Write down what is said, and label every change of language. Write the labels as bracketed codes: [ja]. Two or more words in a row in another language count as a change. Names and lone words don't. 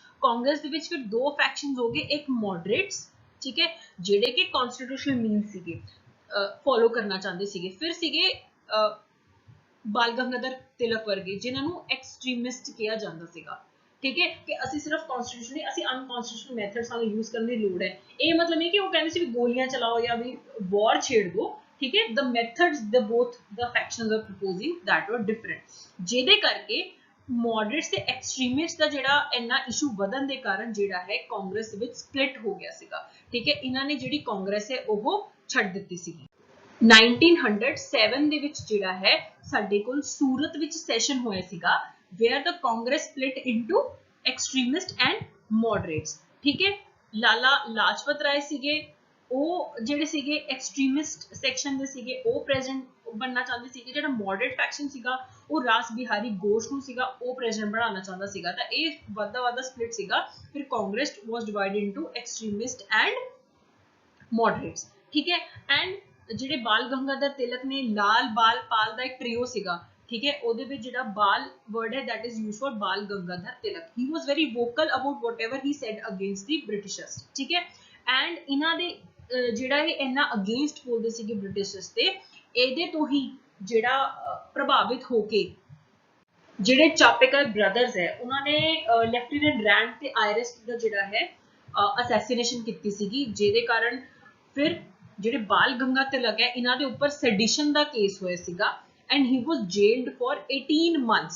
[pa] ਕਾਂਗਰਸ ਦੇ ਵਿੱਚ ਫਿਰ ਦੋ ਫੈਕਸ਼ਨਸ ਹੋ ਗਏ, ਇੱਕ ਮੋਡਰੇਟਸ, ਠੀਕ ਹੈ, ਜਿਹੜੇ ਕਿ [en] constitutional mean [pa] ਸੀਗੇ ਫੋਲੋ ਕਰਨਾ ਚਾਹੁੰਦੇ ਸੀਗੇ, ਫਿਰ ਸੀਗੇ ਬਾਲ ਗੰਗਾਧਰ ਤਿਲਕ ਵਰਗੇ ਜਿਨ੍ਹਾਂ ਨੂੰ ਐਕਸਟ੍ਰੀਮਿਸਟ ਕਿਹਾ ਜਾਂਦਾ ਸੀਗਾ। ਠੀਕ ਹੈ, ਕਿ ਅਸੀਂ ਸਿਰਫ ਕਨਸਟੀਟਿਊਸ਼ਨ ਨਹੀਂ, ਅਸੀਂ [en] unconstitutional method [pa] ਸਾਨੂੰ ਯੂਜ਼ ਕਰਨ ਦੀ ਲੋੜ ਹੈ। ਇਹ ਮਤਲਬ ਨਹੀਂ ਕਿ ਉਹ ਕਹਿੰਦੇ ਸੀ ਵੀ ਗੋਲੀਆਂ ਚਲਾਓ ਜਾਂ ਵੀ ਵਾਰ ਛੇੜ ਦੋ। ਠੀਕ ਹੈ, [en] the methods the both the factions are proposing that were different, [pa] ਜਿਹਦੇ ਕਰਕੇ ਮੋਡਰੇਟਸ ਤੇ ਐਕਸਟ੍ਰੀਮਿਸਟ ਦਾ ਜਿਹੜਾ ਇੰਨਾ ਇਸ਼ੂ ਵਧਣ ਦੇ ਕਾਰਨ ਜਿਹੜਾ ਹੈ ਕਾਂਗਰਸ ਵਿੱਚ ਸਪਲਿਟ ਹੋ ਗਿਆ ਸੀਗਾ। ਠੀਕ ਹੈ, ਇਹਨਾਂ ਨੇ ਜਿਹੜੀ ਕਾਂਗਰਸ ਹੈ ਉਹ ਛੱਡ ਦਿੱਤੀ ਸੀਗੀ। 1907 ਦੇ ਵਿੱਚ ਜਿਹੜਾ ਹੈ ਸਾਡੇ ਕੋਲ ਸੂਰਤ ਵਿੱਚ ਸੈਸ਼ਨ ਹੋਇਆ ਸੀਗਾ [en] where the Congress split into extremist and moderates। [pa] ਠੀਕ ਹੈ, ਲਾਲਾ ਲਾਜਪਤ ਰਾਏ ਸੀਗੇ, ਉਹ ਜਿਹੜੇ ਸੀਗੇ [en] extremist section [pa] ਦੇ ਸੀਗੇ, ਉਹ ਪ੍ਰੈਜ਼ੀਡੈਂਟ ਬਣਨਾ ਚਾਹੁੰਦੇ ਸੀਗੇ। ਜਿਹੜਾ ਮੋਡਰੇਟ ਫੈਕਸ਼ਨ ਸੀਗਾ ਉਹ ਰਾਸ ਬਿਹਾਰੀ ਘੋਸ਼ ਨੂੰ ਸੀਗਾ, ਉਹ ਪ੍ਰੈਜ਼ੀਡੈਂਟ ਬਣਾਉਣਾ ਚਾਹੁੰਦਾ ਸੀਗਾ। ਤਾਂ ਇਹ ਵੱਧਦਾ ਸਪਲਿਟ ਸੀਗਾ। [en] ਫਿਰ Congress was divided into extremist and moderates। [pa] ਠੀਕ ਹੈ, ਐਂਡ ਜਿਹੜੇ ਬਾਲ ਗੰਗਾਧਰ ਤਿਲਕ ਨੇ ਲਾਲ ਬਾਲ ਪਾਲ ਦਾ ਇੱਕ ਟ੍ਰਿਓ ਸੀਗਾ। ਠੀਕ ਹੈ, ਉਹਦੇ ਵਿੱਚ ਜਿਹੜਾ ਬਾਲ ਵਰਡ ਹੈ [en] that is used for [pa] ਬਾਲ ਗੰਗਾਧਰ ਤਿਲਕ। [en] he was very vocal about whatever he said against the Britishers। [pa] ਠੀਕ ਹੈ, ਐਂਡ ਇਹਨਾਂ ਦੇ ਜਿਹੜਾ ਇਹ ਇੰਨਾ ਅਗੇਂਸਟ ਬੋਲਦੇ ਸੀਗੇ ਬ੍ਰਿਟਿਸ਼ਰਸ ਤੇ, ਇਹਦੇ ਤੋਂ ਹੀ ਜਿਹੜਾ ਪ੍ਰਭਾਵਿਤ ਹੋ ਕੇ ਜਿਹੜੇ ਚਾਪੇਕਰ ਬ੍ਰਦਰਸ ਹੈ ਉਹਨਾਂ ਨੇ ਲੈਫਟੀਨੈਂਟ ਰੈਂਡ ਤੇ ਆਇਰਿਸ ਦਾ ਜਿਹੜਾ ਹੈ ਅਸੈਸੀਨੇਸ਼ਨ ਕੀਤੀ ਸੀਗੀ, ਜਿਹਦੇ ਕਾਰਨ ਫਿਰ ਜਿਹੜੇ ਬਾਲ ਗੰਗਾਧਰ ਹੈ ਇਹਨਾਂ ਦੇ ਉੱਪਰ ਸੈਡੀਸ਼ਨ ਦਾ ਕੇਸ ਹੋਇਆ ਸੀਗਾ [en] and he was jailed for 18 months.